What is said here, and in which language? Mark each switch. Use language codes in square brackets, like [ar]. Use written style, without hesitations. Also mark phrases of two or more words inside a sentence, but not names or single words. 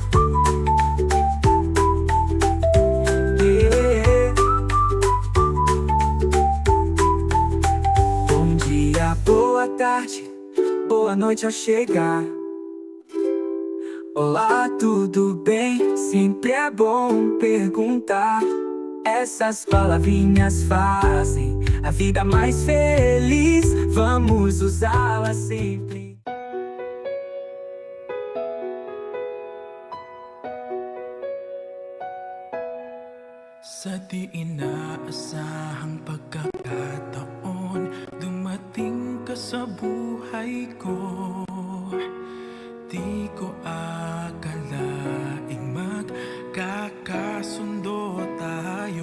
[pt] Bom dia, boa tarde, boa noite ao chegar. Olá, tudo bem? Sempre é bom perguntar. Essas palavrinhas fazem a vida mais feliz. Vamos usá-las sempre. [tl] Sa di inaasahang pagkakataon, dumating ka sa buhay ko. Di ko akalaing magkakasundo tayo.